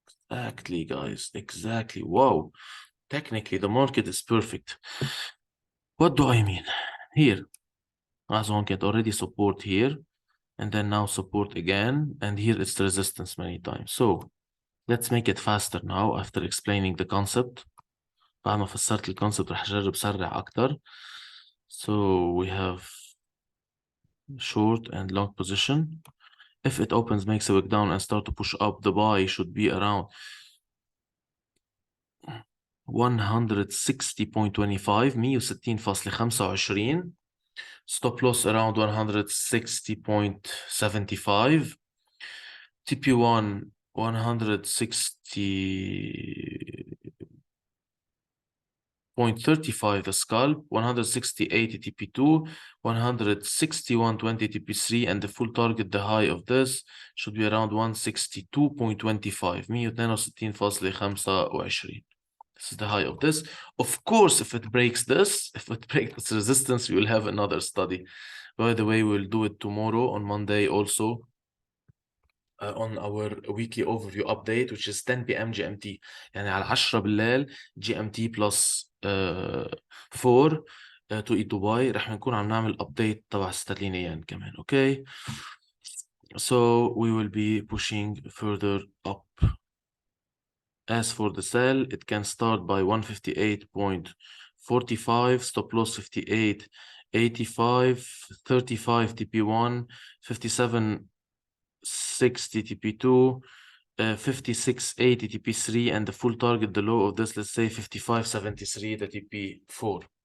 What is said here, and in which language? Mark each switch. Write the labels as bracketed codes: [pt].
[en] Exactly, guys. Exactly. Wow. Technically, the market is perfect. What do I mean? Here. As one can already support here. And then now support again. And here it's resistance many times. So let's make it faster now after explaining the concept. [ar] بعد ما فسرت الكونسبت رح أجرب سرع أكتر. [en] So we have short and long position. If it opens, makes a wick down and start to push up, the buy should be around 160.25, 160.25. Stop loss around 160.75. TP1 160.35 the scalp, 160.80 TP2, 161.20 TP3, and the full target, the high of this should be around 162.25, 162.25. This is the high of this. Of course, if it breaks this resistance, we will have another study. By the way, we'll do it tomorrow on Monday also. on our weekly overview update which is 10 p.m. GMT. [ar] يعني على 10 بالليل GMT plus 4 to دبي رح نكون عم نعمل update تبع استرلينيا كمان. [en] okay, so we will be pushing further up. As for the sell, it can start by 158.45, stop loss 58.85, 35 TP1, 57.60 TP2, 56.80 TP3, and the full target, the low of this, let's say 55.73, the TP4.